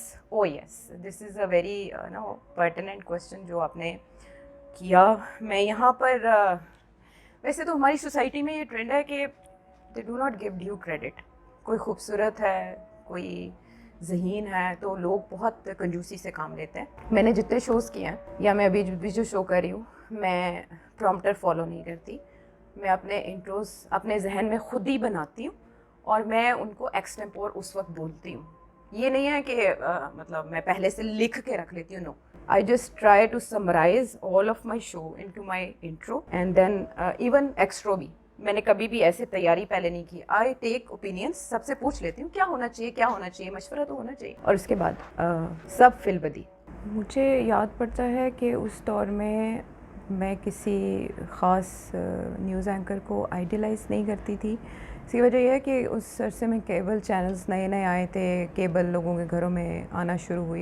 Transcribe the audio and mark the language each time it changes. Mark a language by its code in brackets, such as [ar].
[en] Oh yes, this is a very pertinent question [ur] جو آپ نے کیا. میں یہاں پر ویسے تو ہماری سوسائٹی میں یہ ٹرینڈ ہے کہ [en] they do not give due credit. [ur] کوئی خوبصورت ہے, کوئی ذہین ہے, تو لوگ بہت کنجوسی سے کام لیتے ہیں. میں نے جتنے شوز کیے ہیں, یا میں ابھی بھی جو شو کر رہی ہوں, میں پرومپٹر فالو نہیں کرتی. میں اپنے انٹروز اپنے ذہن میں خود ہی بناتی ہوں, اور میں ان کو ایکسٹمپور اس وقت بولتی ہوں. یہ نہیں ہے کہ مطلب میں پہلے سے لکھ کے رکھ لیتی ہوں. [en] no, I just try to summarize all of my show into my intro, and then even extra [ur] بھی میں نے کبھی بھی ایسے تیاری پہلے نہیں کی. [en] I take opinions, [ur] سب سے پوچھ لیتی ہوں کیا ہونا چاہیے, مشورہ تو ہونا چاہیے, اور اس کے بعد سب فل بدی. مجھے یاد پڑتا ہے کہ اس دور میں کسی خاص نیوز اینکر کو آئیڈیلائز نہیں کرتی تھی. اس کی وجہ یہ ہے کہ اس عرصے میں کیبل چینلز نئے آئے تھے, کیبل لوگوں کے گھروں میں آنا شروع ہوئی.